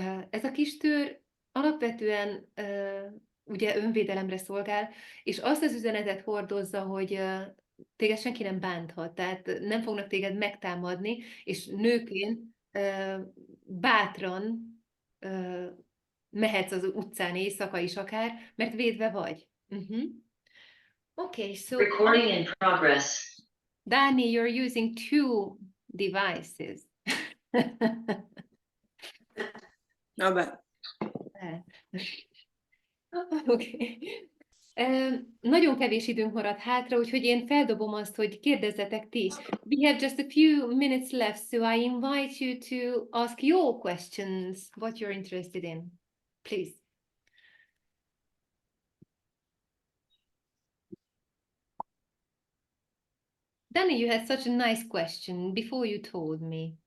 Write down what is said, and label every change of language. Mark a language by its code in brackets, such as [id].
[hu] Ez a kis tőr alapvetően ugye önvédelemre szolgál, és azt az üzenetet hordozza, hogy téged senki nem bánthat, tehát nem fognak téged megtámadni, és nőként bátran mehetsz az utcán éjszaka is akár, mert védve vagy. [en] Okay, so recording in progress. Dani, you're using 2 devices. [it] Vabbè. [en] Okay. [hu] Nagyon kevés időnk maradt hátra, úgyhogy én feldobom azt, hogy kérdezzetek ti. [en] We have just a few minutes left, so I invite you to ask your questions, what you're interested in. Please. Danny, you had such a nice question before you told me.